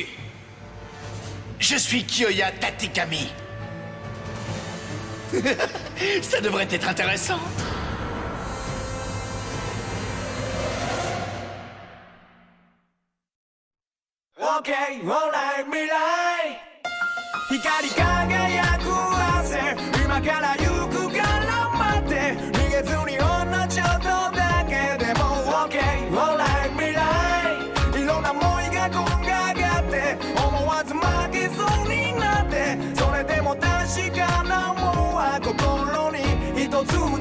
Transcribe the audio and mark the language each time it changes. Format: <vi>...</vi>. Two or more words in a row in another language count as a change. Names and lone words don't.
<fr>Je suis Kiyoya Tatekami. Ça devrait être intéressant.</fr> <en>OK, alright,</en> <ja>未来光り輝く汗今から行くから待って逃げずにほんのちょっとだけでも</ja> <en>OK, alright,</en> <ja>未来いろんな思いがこんががって思わず負けそうになってそれでも確かなもんは心に一つ</ja>